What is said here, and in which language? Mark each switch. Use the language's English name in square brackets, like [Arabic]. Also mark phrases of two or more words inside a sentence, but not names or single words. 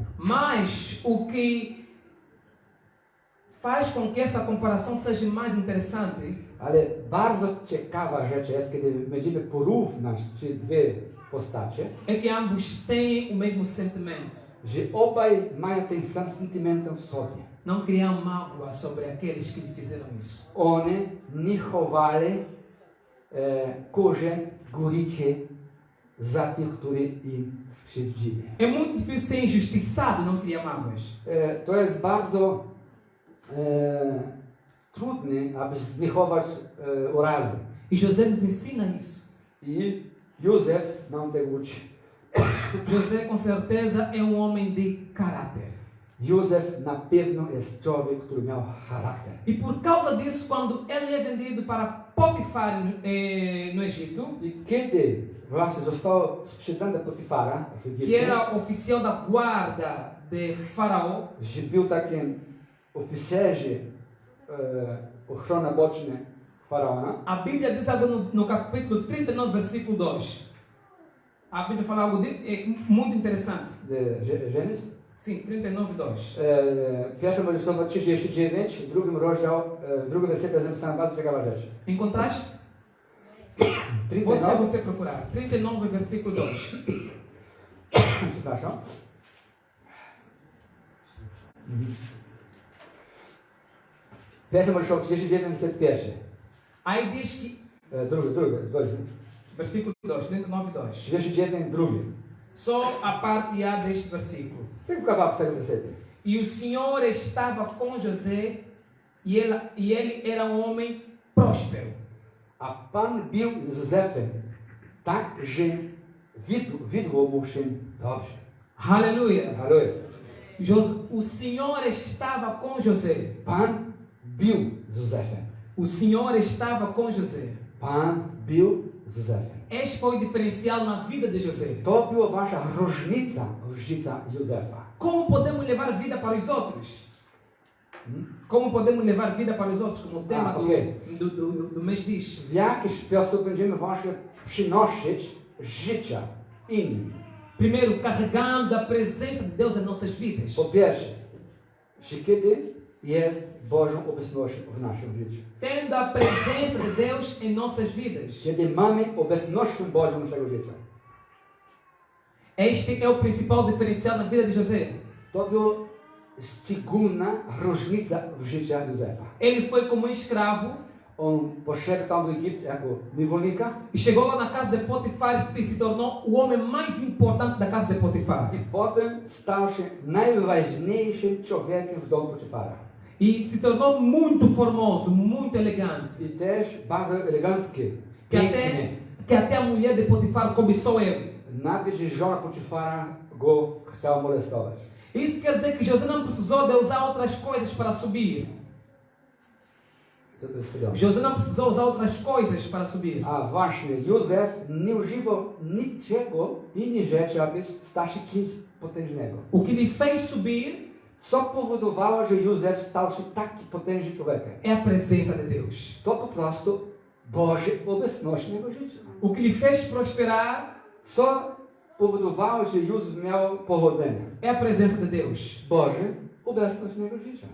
[Portuguese] Mas o que faz com que essa comparação seja mais interessante [Polish] Ale bardzo ciekawa rzecz jest, kiedy będziemy porównać te dwie postacie, [Portuguese] é que ambos têm o mesmo sentimento. [Polish] że obaj mają ten sam sentyment w sobie. [Portuguese] Não criam mágoa sobre aqueles que lhe fizeram isso. [Polish] One nie chowali korzeń goryczy za tych, którzy im skrzywdzili. [Portuguese] É muito difícil ser injustiçado e não criar mágoas. [Polish] To jest bardzo trudne, aby nie chować urazy. [Portuguese] E José nos ensina isso. [Polish] I Józef nam tego uczy. [Portuguese] José com certeza é um homem de caráter. [Polish] Józef na pewno jest człowiek, który miał charakter. [Portuguese] E por causa disso, quando ele é vendido para Potifar no Egito, [Polish] I kiedy właśnie został sprzedany do Potifara w [Portuguese] que [Polish] Egipcie, [Portuguese] era oficial da guarda de Faraó, [Polish] że był takim oficerzy ochrona boczna faraona, [Portuguese] a Bíblia diz algo no capítulo 39, versículo 2. A Bíblia fala algo muito interessante. Gênesis. Sim, 39, 2. [Polish] Pierwsza Mojżeszowa 39, w drugim rozdział, w drugim wersecie jest napisana bardzo ciekawa rzecz. [Portuguese] Encontraste? Vou deixar 39, você procurar. 39, versículo 2. [Polish] przepraszam. Pierwsza Mojżeszowa 39, werset pierwszy. [Portuguese] Aí diz que, [Polish] Drugi, [Portuguese] versículo 2, 39, 2. [Polish] 39, drugi. [Portuguese] Só a parte A deste versículo. [Polish] Tylko kawałek z tego wersetu. [Portuguese] E o Senhor estava com José e ele era um homem próspero. [Polish] A Pan był z Józefem tak, że widło mu się dobrze. [Portuguese] Aleluia. [Polish] Halleluja. [Portuguese] O Senhor estava com José. [Polish] Pan był z Józefem. [Portuguese] O Senhor estava com José. [Polish] Pan był z Józefem. [Portuguese] Este foi o diferencial na vida de José. [Polish] To była wasza różnica Józefa. [Portuguese] Como podemos levar vida para os outros? Como podemos levar vida para os outros? Como o tema ok. do mês diz. [Polish] W jaki sposób będziemy właśnie przynosić życia innym? [Portuguese] Primeiro, carregando a presença de Deus em nossas vidas. [Polish] Po pierwsze, że kiedy jest Bożą obecnością w naszym życiu. [Portuguese] Tendo a presença de Deus em nossas vidas. [Polish] Kiedy mamy obecnością Bożą naszego życia. [Portuguese] Este é o principal diferencial na vida de José. [Polish] To była szczególna różnica w życiu Józefa. [Portuguese] Ele foi como escravo [Polish] On poszedł tam do Egiptu jako niewolnika [Portuguese] e chegou lá na casa de Potifar e se tornou o homem mais importante da casa de Potifar. [Polish] i potem stał się najważniejszym człowiekiem w domu Potifara. [Portuguese] E se tornou muito formoso, muito elegante. [Polish] I też bardzo elegancki, [Portuguese] Que [Polish] piękny. [Portuguese] até a mulher de Potifar cobiçou ele. [Polish] Nawet że żona Potifara go chciała molestować. [Portuguese] Isso quer dizer que José não precisou de usar outras coisas para subir. [Polish] Co to jest powiedziane? [Portuguese] José não precisou usar outras coisas para subir. [Polish] A właśnie, Józef nie używał niczego, innej rzeczy, aby stać się kimś potężnego. [Portuguese] O que lhe fez subir [Polish] co powodowało, że Józef stał się taki potężny człowiekiem? [Portuguese] É a presença de Deus. [Polish] To po prostu Boża obecność w jego życiu. [Portuguese] O que lhe fez prosperar [Polish] Co powodowało, że Józef miał powodzenie? [Portuguese] é a presença de Deus. [Polish] Boża obecność w jego życiu.